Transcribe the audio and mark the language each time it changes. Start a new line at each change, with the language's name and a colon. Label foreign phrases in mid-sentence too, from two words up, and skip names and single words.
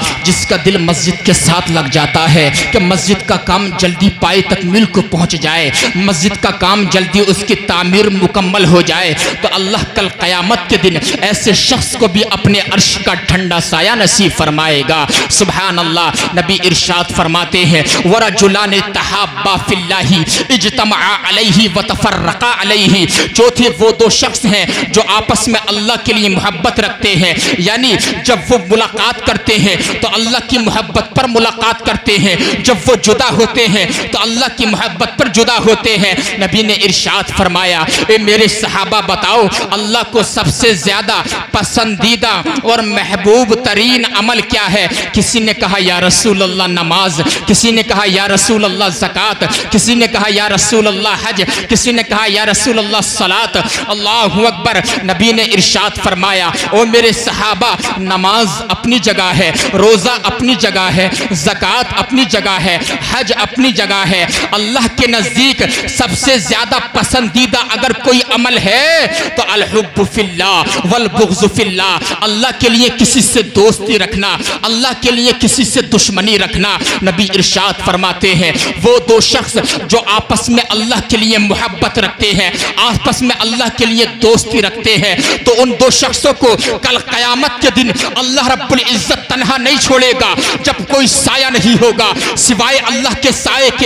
Hindi: जिसका दिल मस्जिद के साथ लग जाता है कि मस्जिद का काम जल्दी पाए तकमील को पहुंच जाए, मस्जिद का काम जल्दी उसकी तामीर मुकम्मल हो जाए, तो अल्लाह कल क़यामत के दिन ऐसे शख्स को भी अपने अर्श का ठंडा साया नसीब फरमाएगा।
Arabic: سبحان الله.
Hindi: नबी इरशाद फरमाते हैं
Arabic: ورجلان تحابا في الله اجتمعا عليه و تفرقا عليه.
Hindi: चौथे वो दो शख्स हैं जो आपस में अल्लाह के लिए मोहब्बत रखते हैं, यानी जब वो मुलाकात करते हैं तो अल्लाह की मोहब्बत पर मुलाकात करते हैं, जब वो जुदा होते हैं तो अल्लाह की मोहब्बत पर जुदा होते हैं। नबी ने इरशाद फरमाया ए मेरे सहाबा बताओ अल्लाह को सबसे ज़्यादा पसंदीदा और महबूब तरीन अमल क्या है? किसी ने कहा
Arabic: يا رسول الله
Hindi: नमाज, किसी ने कहा
Arabic: يا رسول الله
Hindi: ज़कात, किसी ने कहा
Arabic: يا رسول الله
Hindi: हज, किसी ने कहा
Arabic: يا رسول الله
Hindi: सलात।
Arabic: الله أكبر.
Hindi: नबी ने इरशाद फरमाया ओ मेरे सहाबा नमाज अपनी जगह है, रोज़ा अपनी जगह है, ज़कात अपनी जगह है, हज अपनी जगह है। अल्लाह के नज़दीक सबसे ज़्यादा पसंदीदा अगर कोई अमल है तो
Arabic: الحب في الله والبغض في الله.
Hindi: अल्लाह के लिए किसी से दोस्ती रखना, अल्लाह के लिए किसी से दुश्मनी रखना। नबी इरशाद फरमाते हैं वो दो शख्स जो आपस में अल्लाह के लिए मोहब्बत रखते हैं, आपस में अल्लाह के लिए दोस्ती रखते हैं, तो उन दो शख्सों को कल क़यामत के दिन अल्लाह
Arabic: رب العزة
Hindi: तन्हा नहीं छोड़ेगा जब कोई साया नहीं होगा सिवाय अल्लाह के साये के।